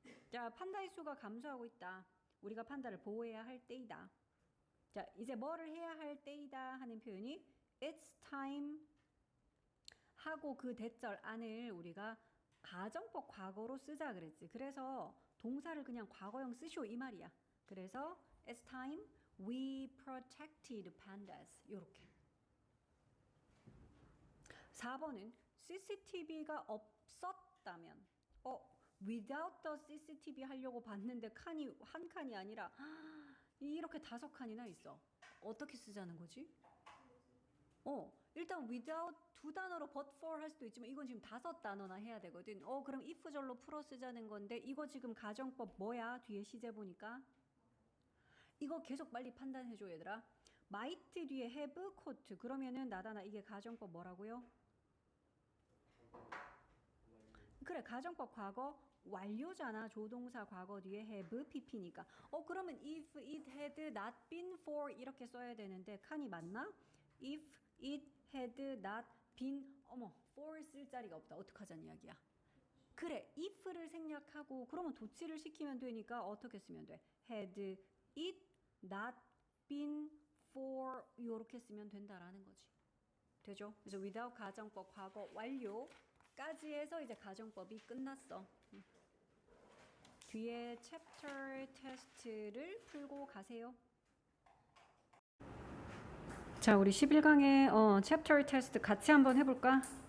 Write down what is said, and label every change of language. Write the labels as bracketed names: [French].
[Korean] 자, 판다의 수가 감소하고 있다. 우리가 판다를 보호해야 할 때이다. 자, 이제 뭐를 해야 할 때이다 하는 표현이 it's time 하고 그 대절 안을 우리가 가정법 과거로 쓰자 그랬지. 그래서 동사를 그냥 과거형 쓰시오 이 말이야. 그래서 [English] it's time we protected pandas [Korean] 요렇게. 4번은 CCTV가 없었다면 without the CCTV 하려고 봤는데 칸이 한 칸이 아니라 이렇게 5칸이나 있어. 어떻게 쓰자는 거지? 일단 without 두 단어로 but for 할 수도 있지만 이건 지금 5단어나 해야 되거든. 그럼 if절로 풀어 쓰자는 건데 이거 지금 가정법 뭐야? 뒤에 시제 보니까 이거 계속 빨리 판단해줘 얘들아. might 뒤에 have, could 그러면은 나다나 이게 가정법 뭐라고요? 그래 가정법 과거 완료잖아. 조동사 과거 뒤에 have, pp니까. 그러면 [English] if it had not been for [Korean] 이렇게 써야 되는데 칸이 맞나? [English] if it had not been for [Korean] 쓸 자리가 없다. 어떡하자는 이야기야. 그래 if를 생략하고 그러면 도치를 시키면 되니까 어떻게 쓰면 돼? [English] had it not been for [Korean] 이렇게 쓰면 된다라는 거지. 되죠? 그래서 without 가정법 과거 완료까지 해서 이제 가정법이 끝났어. 뒤에 챕터 테스트를 풀고 가세요. 자, 우리 11강의 챕터 테스트 같이 한번 해볼까?